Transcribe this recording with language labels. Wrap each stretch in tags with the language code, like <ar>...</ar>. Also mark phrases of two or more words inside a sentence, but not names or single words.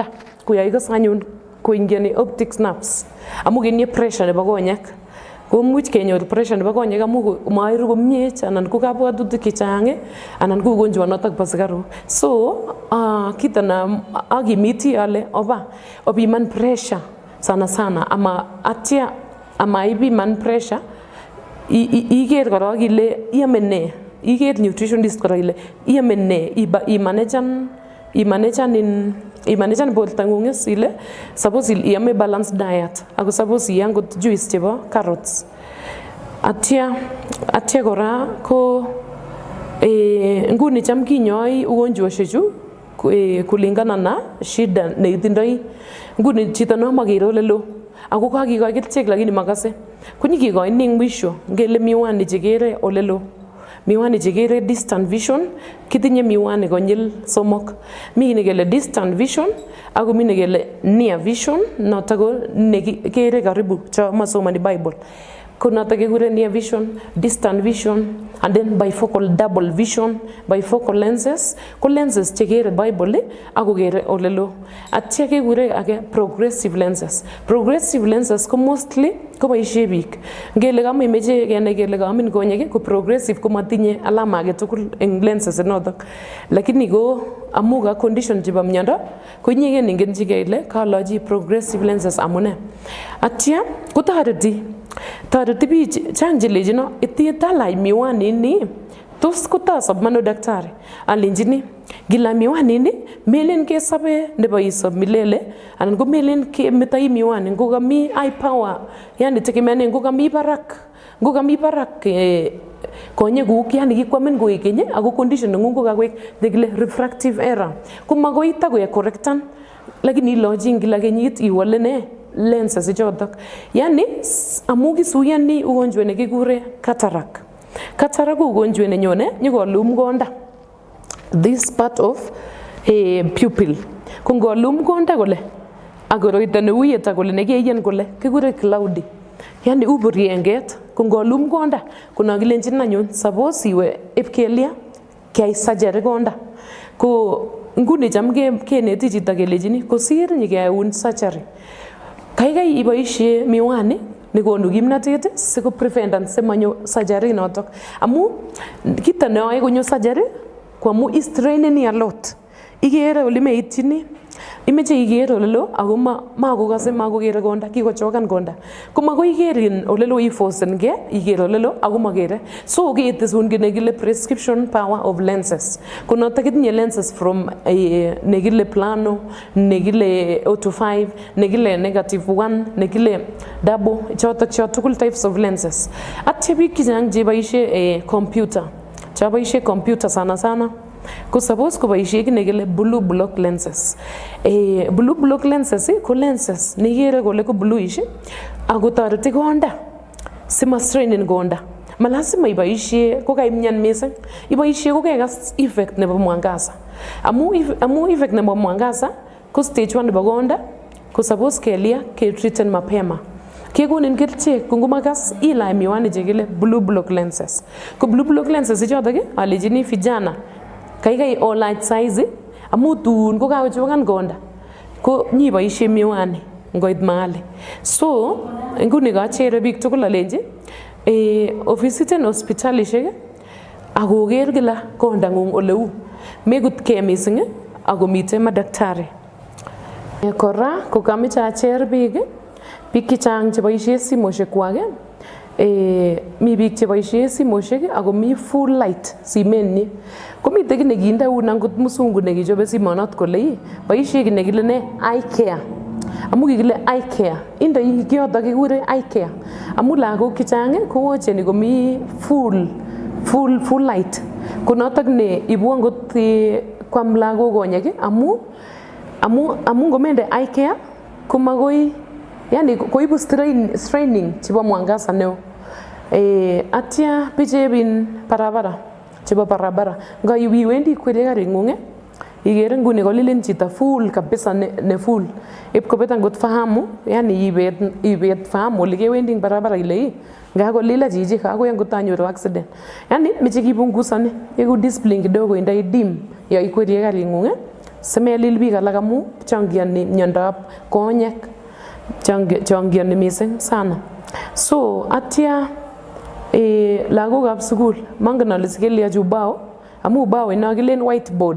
<kln>Ko yo ikose anyun koingiani</kln> <en>optic nerves</en> <kln>amu kitinye pressure nebo konyek. Komuch kenyor pressure nebo konyek amu mairu komie anan ko kabwatutik chechang anan ko ugonjwa notok bo sigaruk. So kita na akimiti ale opiman pressure sana ama atya ama ipiman pressure iker kora ile iame ne, iker nutritionist kora ile iame ne, imanejan bortangung ile suppose iame balanced diet ako suppose iam kot juice chebo carrots. Atya kora ko nguni cham kinyoi ugonjwoshek chu</kln> <sw>kulingana na shida</sw> <kln>neitindoi. Nguni chito no makere olelo ako kakikoi kerichek lakini makase konyikikoini eng mwisho ngele miwani chekere olelo, miwani chekere</kln> <en>distant vision.</en> <kln>Kitinye miwani konyil somok, mi nekele</kln> <en>distant vision</en> <kln>ako mi nekele</kln> <en>near vision</en> <kln>notok ko nekere karibu cho masomani Bible. Ko notok kekure</kln> <en>near vision, distant vision and then bifocal double vision. Bifocal lenses</en> <kln>ko lenses chekere Bible ako kere olelo. Atya kekure ake</kln> <en>progressive lenses. Progressive lenses</en> <kln>ko mostly koboishe biik ngele kamimeche kenai kele kaamin konyek ko progressive ko matinye alama age tugul eng lenses notok, lakini ko amu ka condition chebo miondo ko inyegen ingen chike ile kalochi</kln> <en>progressive lenses</en> <kln>amune. Atya kotoreti biik chang chelechino itinye talai miwani ni tos kotasop mano daktari alenjini gila miwani ni melen kesabe nebo isop milele anan ko melen kemetai miwani ngo kami</kln> <en>high power</en> <kln>yani tegemeane ngo kami barak konyekuk yani kikwamin koikenye ako condition nengung ko kakoek nekile</kln> <en>refractive error</en> <kln>ko makoi takoek correctan lakini ilochi kila kenyit iwale ne lenses ichotok. Yani amu kisuyani ugonjwa nekikure cataract. Cataract ko ugonjwa nenyone nyikolum konda.</kln> <en>This part of pupil.</en> <kln>Ko ngolum konda kole akoroito neuyet akole nekeyen kole kikure cloudy. Yani uburienget ko ngolum konda kuna kilenchin anyun suppose iwe ipkelia kiyai surgery konda. Ko nguni cham keneti chito kelechini kosir nyikeun surgery. Kaikai iboisie miwani nekonu kimnatet siko preventan simanyo surgery notok. Amu kito neyoe konyo surgery ko amu istraineni</kln> <en>a lot.</en> <kln>Ikere ole meitchini. Imeche ikere ole lo ako makokase makokere konda kikochokan konda. Ko makoi ikerin ole lo iforcen ke ikere ole lo ako makere. So ketesun ki nekile</kln> <en>prescription power of lenses.</en> <kln>Ko notok itinye</kln> <en>lenses from</en> <kln>nekile plano, nekile O25, nekile -1, nekile double, chotok tugul</kln> <en>types of lenses.</en> <kln>Atye biik chechang cheboisie computer. Chaboisie computer sana. Ko suppose koboisie ki nekile</kln> <en>blue block lenses. Blue block lenses</en> <kln>ko lenses nekere kole ko bluish ako toreti konda sima strainin konda. Malasima iboisie ko kaimyan mising. Iboisie ko kekas effect nebo mwangaza. Amu effect nebo mwangaza ko stage 1 nebo konda ko suppose kelia ke treaten mapema. Kekonin kerichek ko ngomakas ilai miwani chekile</kln> <en>blue block lenses.</en> <kln>Ko</kln> <en>blue block lenses</en> <kln>ichotok alejini vijana kaikai olach size amu tun ko kakochokan konda ko nyiboisie miwani ngoit mahali. So nguni kachere biik tugul alenji ofisiten hospitalishek akoker kila kondangung oleu mekutkei mising akomite madaktari. Kora ko kameche acher biik chechang cheboisie simoshek kwak mi biik cheboisie simoshek ako mi</kln> <en>full light</en> <kln>simenyi. Komite ki nekinde un angot musungu nekichobe simonot kole boisie ki nekile ne</kln> <en>eye care.</en> <kln>Amu kikile</kln> <en>eye care.</en> <kln>Indoi kiyotok kikure</kln> <en>eye care.</en> <kln>Amu lagok chechang kowocheni komi</kln> <en>full light.</en> <kln>Ko notok ne ibu angot kwam lagok konyek amu ngomende</kln> <en>eye care</en> <kln>komakoi yani koibu straining chebo mwangaza neo. Atya bichebin chebo barabara ngaiwendi kwere karing'ung ikere nguni kolilin chito full kabisa ne full ipkobet angot fahamu yani ibet fahamu ole kewendi eng barabara ile ngakolila chichi kakoi angot anyoru accident. Yani meche kipungusani iku discipline kidogo indai dim ya ikwerie karing'ung simelil biik alak amu changiani miondab konyek changiani mising sana. So atya lagokab sukul mangen ale sikeliochi ubao amu ubao ino kilen whiteboard.</kln>